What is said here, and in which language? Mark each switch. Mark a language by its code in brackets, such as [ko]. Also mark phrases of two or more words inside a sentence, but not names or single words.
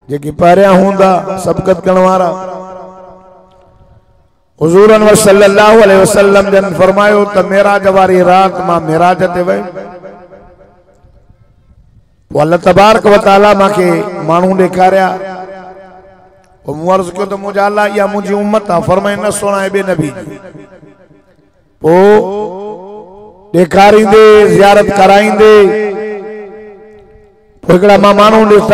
[sd] जेकी पहिरियां हूंदा सबक़त करण वारा। हुज़ूर अनवर [ar] صلى الله عليه وسلم [sd] जन फरमायो त मेराज वारी रात मां मेराज ते वई। पोइ अल्लाह [ar] تبارك وتعالى [sd] मांखे माण्हू ॾेखारिया। पोइ मूं अर्ज़ कयो त मुंहिंजा अल्लाह इहा मुंहिंजी उम्मत आहे। फरमाए न सुहिणा ॿिए नबी। पोइ ॾेखारींदे ज़ियारत कराईंदे पोइ हिकिड़ा मां माण्हू ॾिठा।